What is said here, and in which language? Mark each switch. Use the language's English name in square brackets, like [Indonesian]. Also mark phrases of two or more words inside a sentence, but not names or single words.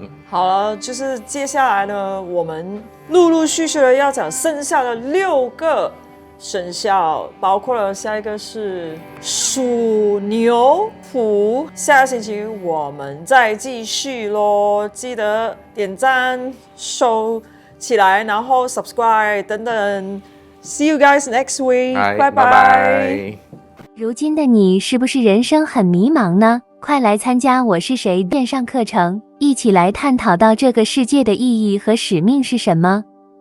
[Chinese] 好了，就是接下來呢，我們陸陸續續的要講剩下的6個生肖，包括了下一個是屬牛、虎。下個星期我們再繼續咯，記得點讚、收起來，然後 subscribe 等等。 [English] See you guys next week. [Chinese] 拜拜。如今的你是不是人生很迷茫呢？快來參加我是誰線上課程，一起來探討到這個世界的意義和使命是什麼。